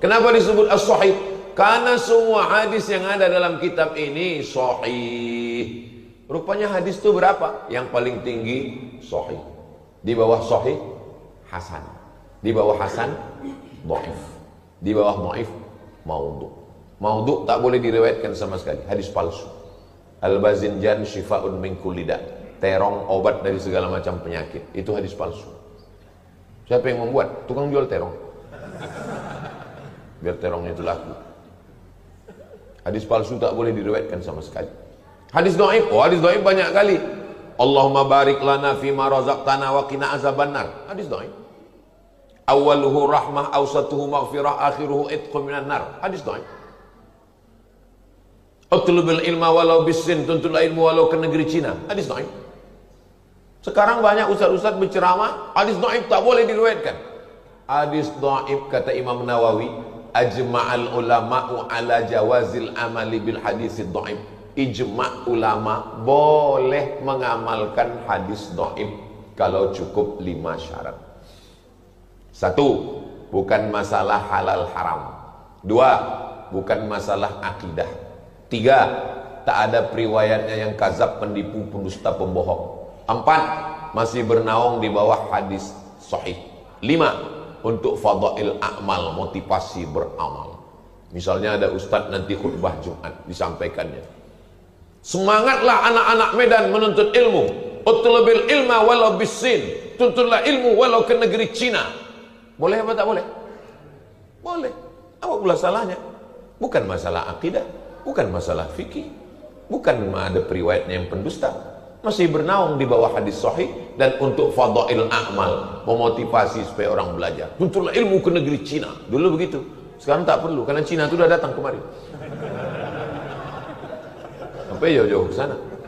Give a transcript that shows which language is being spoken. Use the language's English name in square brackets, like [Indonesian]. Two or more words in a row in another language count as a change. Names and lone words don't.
[Indonesian] Kenapa disebut As-Sahih? Karena semua hadis yang ada dalam kitab ini sahih. Rupanya hadis itu berapa? Yang paling tinggi sahih. Di bawah sahih hasan. Di bawah hasan dhaif. Di bawah dhaif maudhu'. Maudhu' tak boleh diriwayatkan sama sekali, hadis palsu. [Arabic] الباذنجان شفاء من كل داء'. [Indonesian] Terong obat dari segala macam penyakit. Itu hadis palsu. Siapa yang membuat? Tukang jual terong. Biar terongnya itu laku. Hadis palsu tak boleh diriwayatkan sama sekali. Hadis dhaif, hadis dhaif banyak kali. [Arabic] اللهم بارك لنا فيما رزقتنا وقنا عذاب النار. [Indonesian] Hadis dhaif. [Arabic] أوله رحمة، أوسطه مغفرة، آخره عتق من النار. [Indonesian] Hadis dhaif. [Arabic] اطلبوا العلم ولو بالصين, [Indonesian] tuntutlah ilmu walau ke negeri Cina. Hadis dhaif. Sekarang banyak ustaz-ustaz berceramah, hadis dhaif tak boleh diriwayatkan. Hadis dhaif, kata Imam Nawawi, [Arabic] أجمع العلماء على جواز العمل بالحديث الضعيف. [Indonesian] Ijma' ulama boleh mengamalkan hadis dhaif kalau cukup 5 syarat. 1, bukan masalah halal haram. 2, bukan masalah akidah. 3, tak ada periwayatnya yang kazab, penipu, pendusta, pembohong. 4, masih bernaung di bawah hadis sahih. 5, untuk [Arabic] فضائل الأعمال, [Indonesian] motivasi beramal. Misalnya ada ustadz nanti khutbah Jumat, disampaikannya, semangatlah anak-anak Medan menuntut ilmu. [Arabic] اطلبوا العلم ولو بالصين, [Indonesian] tuntutlah ilmu walau ke negeri Cina. Boleh apa tak boleh? Boleh. Apa pula salahnya? Bukan masalah akidah, bukan masalah fikih. Bukan ada periwayatnya yang pendusta, masih bernaung di bawah hadis sahih. Dan untuk [Arabic] فضائل الأعمال, [Indonesian] memotivasi supaya orang belajar. Tunturlah ilmu ke negeri Cina. Dulu begitu, sekarang tak perlu karena Cina itu sudah datang kemari. Sampai jauh-jauh ke sana.